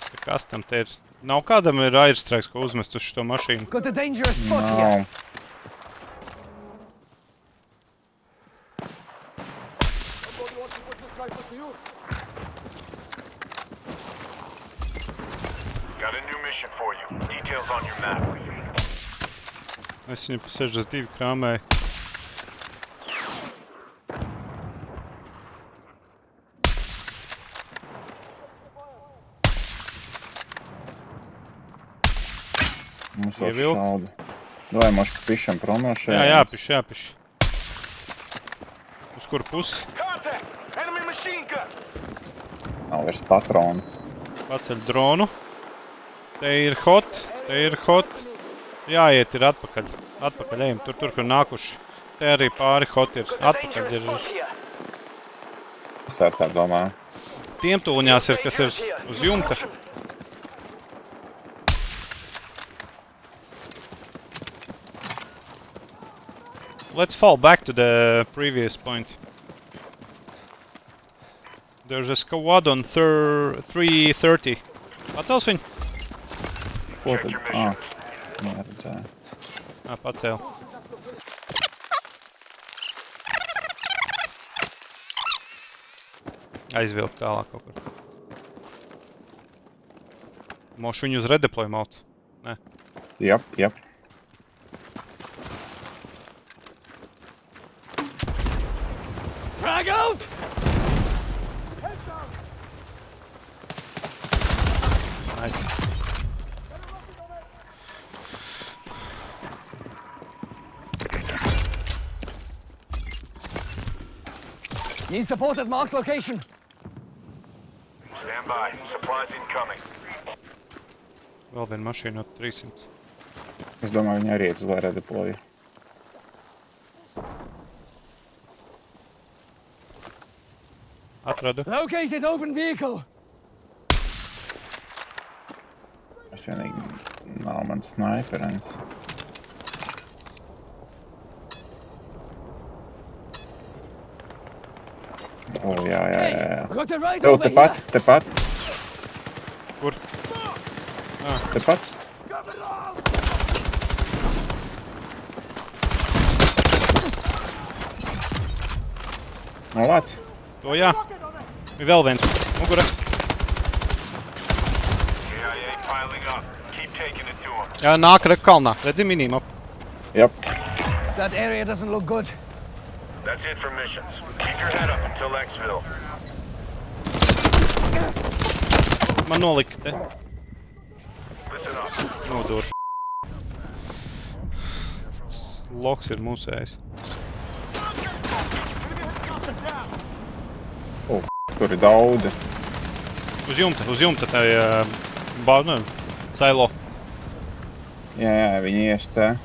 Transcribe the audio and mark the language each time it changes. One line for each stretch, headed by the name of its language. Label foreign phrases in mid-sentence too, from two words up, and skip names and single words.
Latvian: Kas tam te ir? Nav kādam ir airstrikes, ko uzmest uz šo mašīnu.
English: Got a dangerous spot here.
Latvian: Nav.
English: Somebody wants to put this rifle to use. Got a new mission for you. Details on your map.
Latvian: Es viņu pa 62 krāmēju. Mums vēl Ievilkt. šauda. Davai, moška, pišam prom no šeit. Jā, jāpiš. Uz kuru pusi?
English: Contact! Enemy machine gun!
Latvian: Nav vairs patronu. Paceļ dronu. Te ir hot. Jāiet ir atpakaļ. Atpakaļ ejam, tur, kur nākuši. Te arī pāri hot ir. Atpakaļ ir. Es ar tā domāju. Tiem tūņās ir, kas ir uz jumta.
English: Let's fall back to the previous point. There's a squad on 330.
Latvian: Pacels viņu? Ko
English: Check
Latvian: tad?
English: your mission.
Latvian: Neredzēju. Pacēl. Aizvilkt tālāk kaut kur. Mošu viņu uz redeploy mauc. Nē. Jap.
English: Frag out! Nice. Need support at marked location. Stand by. Supplies incoming.
Latvian: Vēl viena mašīna no 300. Es domāju, viņi arī iet uz lai redeploju. Atradu.
English: Located open vehicle.
Latvian: Es vienīgi nav man sniperens. O, jā.
English: Hey, got it right
Latvian: Tev
English: over here.
Latvian: tepat. Kur? Tepat. Nav vāc. O jā. Ir vēl viens. Mugura.
English: KIA piling up. Keep taking it to them.
Latvian: Jā, nāk re kalnā. Redzi minimap. Jap.
English: That area doesn't look good. That's it for missions. Keep your head up until Xville.
Latvian: Man nolika te.
English: Listen up.
Latvian: Nodur. Loks ir mūsējs. Tur ir daudz. Uz jumta tai sailo. Jā, viņi ies te.